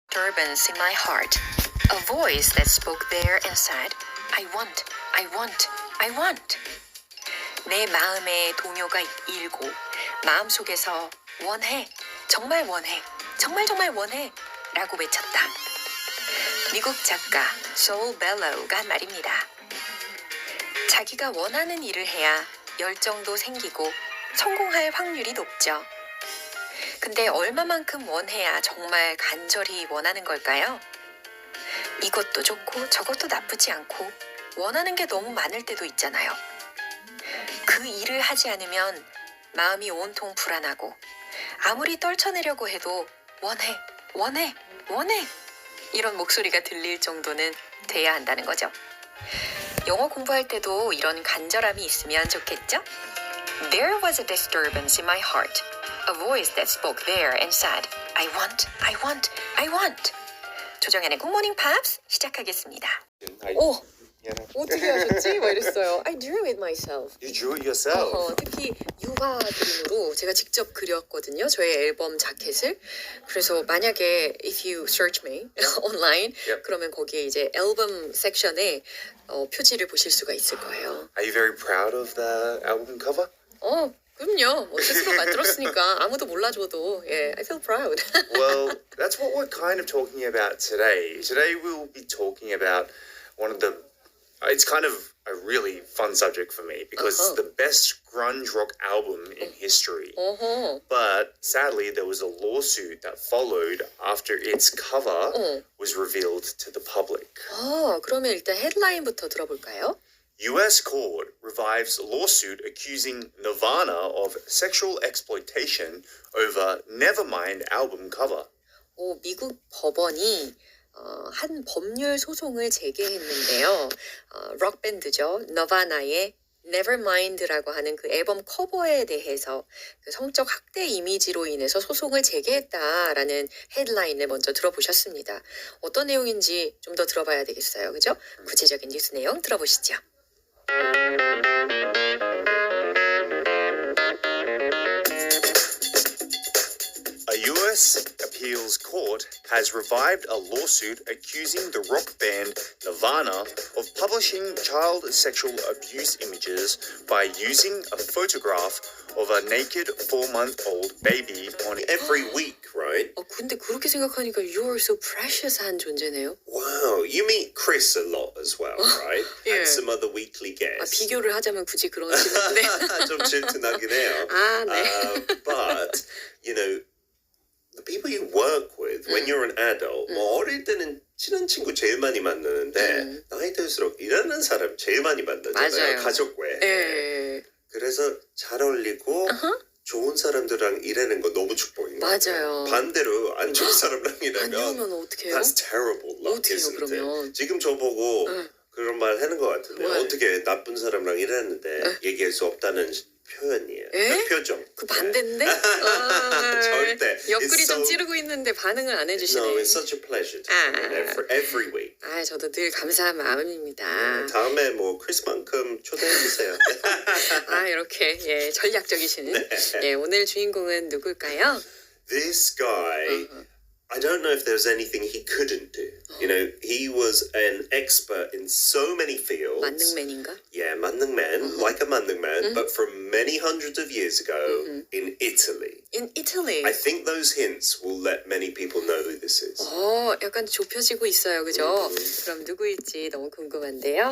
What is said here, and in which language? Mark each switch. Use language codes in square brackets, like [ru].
[en] disturbance in my heart. A voice that spoke there and said, I want, I want, I want. [ko] 내 마음에 동요가 일고 마음속에서 원해, 정말 원해, 정말 정말 원해 라고 외쳤다. 미국 작가 소울 벨로우가 한 말입니다. 자기가 원하는 일을 해야 열정도 생기고 성공할 확률이 높죠. 근데 얼마만큼 원해야 정말 간절히 원하는 걸까요? 이것도 좋고 저것도 나쁘지 않고 원하는 게 너무 많을 때도 있잖아요. 그 일을 하지 않으면 마음이 온통 불안하고 아무리 떨쳐내려고 해도 원해, 원해, 원해 이런 목소리가 들릴 정도는 돼야 한다는 거죠. 영어 공부할 때도 이런 간절함이 있으면 좋겠죠? [en] There was a disturbance in my heart. A voice that spoke there and said, I want, I want, I want. [ko] 조정연의 굿모닝 팝스 시작하겠습니다. 오! 어떻게 하셨지? 막 이랬어요. [en] I drew it myself. You drew it yourself? [ko] 특히 유화 그림으로 제가 직접 그렸거든요. 저의 앨범 자켓을. 그래서 만약에 [en] if you search me online Yep. [ko] 그러면 거기에 이제 앨범 섹션에 표지를 보실 수가 있을 거예요. [en] Are you very proud of the album cover? [ko] 그럼요. 스스로 만들었으니까 아무도 몰라줘도 [en] I feel proud. Well, that's what we're kind of talking about today. Today we'll be talking about one of the... It's kind of a really fun subject for me because it's the best grunge rock album in history. But sadly, there was a lawsuit that followed after its cover was revealed to the public. [ko] 그러면 일단 헤드라인부터 들어볼까요? [en] U.S. court revives lawsuit accusing Nirvana of sexual exploitation over Nevermind album cover. [ko] 미국 법원이 한 법률 소송을 제기했는데요. 록밴드죠. 너바나의 Nevermind라고 하는 그 앨범 커버에 대해서 그 성적 학대 이미지로 인해서 소송을 제기했다라는 헤드라인을 먼저 들어보셨습니다. 어떤 내용인지 좀 더 들어봐야 되겠어요. 그죠? 구체적인 뉴스 내용 들어보시죠. [en] A U.S. appeals court has revived a lawsuit accusing the rock band Nirvana of publishing child sexual abuse images by using a photograph of a naked 4-month-old baby on every week, right? [ko] 근데 그렇게 생각하니까 [en] You're so precious [ko] 한 존재네요. [en] Wow, you meet Chris a lot as well, right? Yeah. And some other weekly guests. [ko] 비교를 하자면 굳이 그러시는데. 좀 질투나긴 해요. 네. [en] But, you know, the people you work with when you're an adult, [ko] 뭐 어릴 때는 친한 친구 제일 많이 만나는데 나이 들수록 일하는 사람 제일 많이 만나잖아요. 맞아요. 가족 외에. 네. 그래서 잘 어울리고 좋은 사람들랑 일하는 거 너무 축복인 것 같아요. 맞아요. 반대로 안 좋은 사람랑 일하면 안 좋으면 어떡해요? [en] That's terrible luck, [ko] 어떡해요, [en] isn't [ko] 그러면? [en] it? [ko] 지금 저보고 그런 말 하는 것 같은데 왜? 어떻게 나쁜 사람랑 일하는데 얘기할 수 없다는 표현이에요. 표정. 그 반대인데? 절대. 옆구리 [en] It's [ko] 좀 [en] so- [ko] 찌르고 있는데 반응을 안 해주시네. [en] No, it's such a pleasure to come in every week. [ko] 저도 늘 감사한 마음입니다. 다음에 뭐 크리스만큼 초대해 주세요. 이렇게 전략적이신. 오늘 주인공은 누굴까요? [en] This guy, I don't know if there was anything he couldn't do. You know, he was an expert in so many fields. [ko] 만능맨인가? [en] Yeah, 만능man, like a 만능man, but from many hundreds of years ago in Italy. In Italy. I think those hints will let many people know who this is. [ko] 약간 좁혀지고 있어요, 그죠? 그럼 누구일지 너무 궁금한데요.